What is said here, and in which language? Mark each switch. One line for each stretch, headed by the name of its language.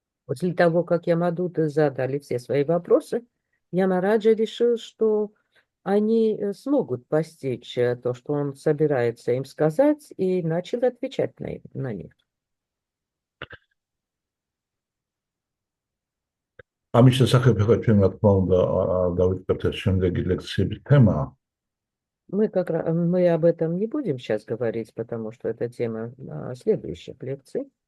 Russian: После того, как Ямадуты задали все свои вопросы, Ямараджа решил, что они смогут постичь то, что он собирается им сказать, и начал отвечать на них.
Georgian: ამის შესახებ ახლა ჩვენ რა თქმა უნდა დავიწყებთ შემდეგი ლექციების თემა.
Russian: Мы об этом не будем сейчас говорить, потому что это тема следующих лекций.